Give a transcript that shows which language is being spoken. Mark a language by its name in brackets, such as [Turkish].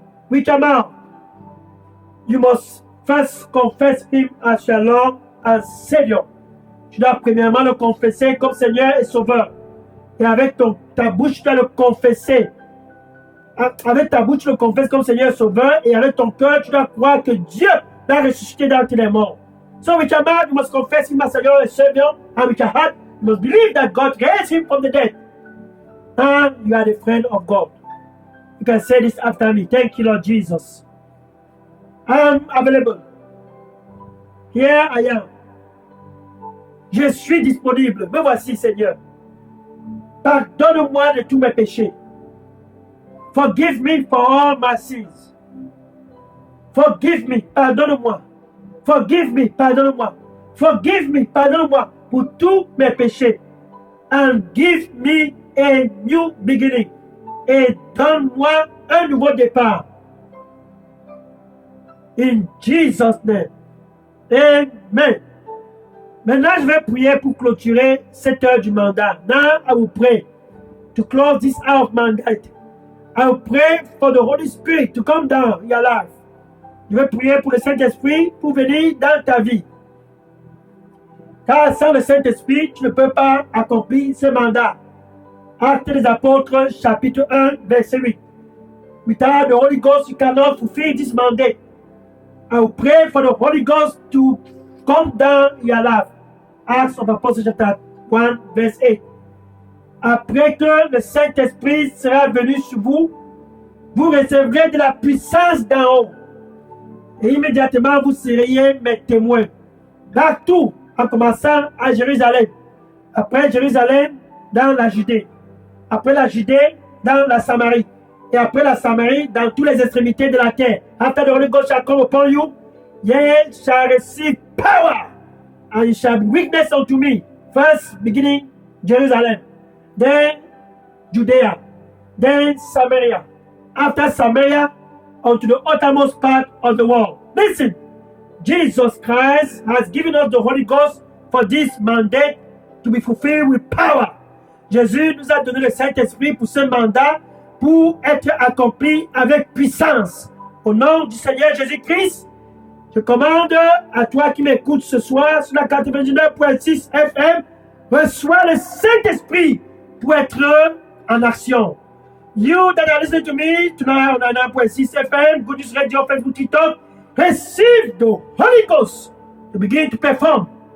[English] With your mouth, you must first confess Him as your Lord and Savior. [French] Tu dois premièrement le confesser comme Seigneur et Sauveur. Et avec ta bouche, tu dois le confesser. Avec ta bouche, tu le confesses comme Seigneur et Sauveur. Et avec ton cœur, tu dois croire que Dieu l'a ressuscité d'entre les morts. [English] So with your mouth, you must confess Him as your Lord and Savior. And with your heart, you must believe that God raised Him from the dead. And you are the friend of God. You can say this after me. Thank you, Lord Jesus. I am available. Here I am. [French] Je suis disponible. Me voici, Seigneur. Pardonne-moi de tous mes péchés. [English] Forgive me for all my sins. Forgive me, [French] pardonne-moi. [English] Forgive me, pardonne-moi. Forgive me, [French] pardonne-moi pour tous mes péchés. [English] And give me a new beginning. [French] Et donne-moi un nouveau départ. [English] In Jesus' name. Amen. [French] Maintenant, je vais prier pour clôturer cette heure du mandat. [English] Now, I will pray to close this hour of mandate. I will pray for the Holy Spirit to come down in your life. [French] Je vais prier pour le Saint-Esprit pour venir dans ta vie. Car sans le Saint-Esprit, tu ne peux pas accomplir ce mandat. Actes des Apôtres, chapitre 1, verset 8. [English] Without the Holy Ghost, you cannot fulfill this mandate. I will pray for the Holy Ghost to come down in your life. Acts of Apostles, chapter 1, verse 8. [French] Après que le Saint-Esprit sera venu sur vous, vous recevrez de la puissance d'en haut. Et immédiatement, vous seriez mes témoins. Partout, en commençant à Jérusalem. Après Jérusalem, dans la Judée. Après la Judée, dans la Samarie. Et après la Samarie, dans toutes les extrémités de la terre. [English] After the Holy Ghost shall come upon you, ye shall receive power, and you shall be witness unto me. First, beginning Jerusalem, then Judea, then Samaria. After Samaria, unto the uttermost part of the world. Listen, Jesus Christ has given us the Holy Ghost for this mandate to be fulfilled with power. [French] Jésus nous a donné le Saint-Esprit pour ce mandat, pour être accompli avec puissance. Au nom du Seigneur Jésus-Christ, je commande à toi qui m'écoutes ce soir sur la 99.6 FM, reçois le Saint-Esprit pour être en action. [English] You that are listening to me tonight on 99.6 FM, Good News Radio, Facebook, TikTok, receive the Holy Ghost to begin to perform.